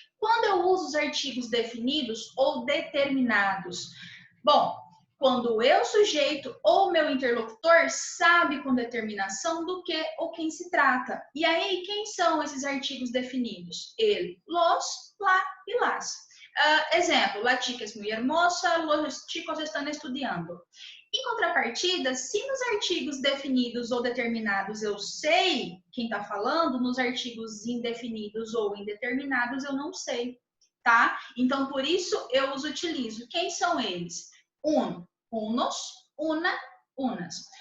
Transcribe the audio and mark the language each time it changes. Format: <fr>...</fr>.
<pt>Quando eu uso os artigos definidos ou determinados? Bom, quando eu, sujeito ou meu interlocutor sabe com determinação do que ou quem se trata. E aí, quem são esses artigos definidos? Ele, los, la e las.</pt> <es>Exemplo, la chica es muy hermosa, los chicos están estudiando.</es> <pt>Em contrapartida, se nos artigos definidos ou determinados eu sei quem está falando, nos artigos indefinidos ou indeterminados eu não sei, tá? Então, por isso eu os utilizo. Quem são eles? Unos, una, unas.</pt>